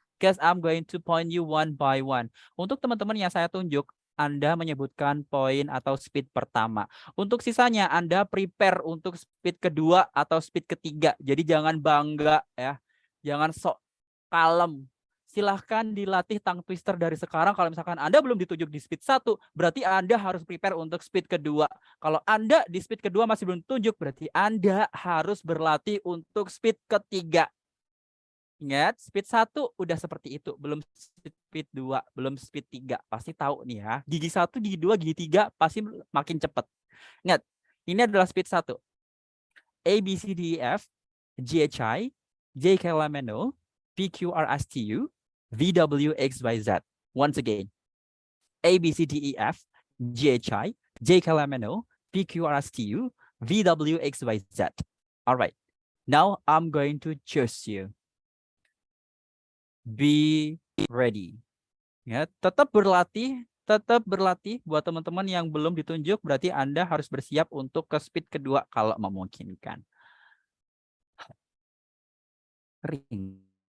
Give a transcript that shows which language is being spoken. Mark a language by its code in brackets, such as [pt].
[en] Because I'm going to point you one by one. [id] Untuk teman-teman yang saya tunjuk, Anda menyebutkan poin atau speed pertama. Untuk sisanya, Anda prepare untuk speed kedua atau speed ketiga. Jadi jangan bangga ya. Jangan sok kalem. Silahkan dilatih tongue twister dari sekarang. Kalau misalkan Anda belum ditunjuk di speed 1, berarti Anda harus prepare untuk speed kedua. Kalau Anda di speed kedua masih belum tunjuk, berarti Anda harus berlatih untuk speed ketiga. Ingat, speed 1 udah seperti itu. Belum speed 2, belum speed 3. Pasti tahu nih ya. Gigi 1, gigi 2, gigi 3 pasti makin cepat. Ingat, ini adalah speed 1. [en] A, B, C, D, E, F, G, H, I, J, K, L, M, N, O, P, Q, R, S, T, U, V, W, X, Y, Z. Once again. A, B, C, D, E, F, G, H, I, J, K, L, M, N, O, P, Q, R, S, T, U, V, W, X, Y, Z. All right. Now I'm going to choose you. Be ready. [id] Ya, tetap berlatih buat teman-teman yang belum ditunjuk, berarti Anda harus bersiap untuk ke speed kedua kalau memungkinkan. [en] Ring.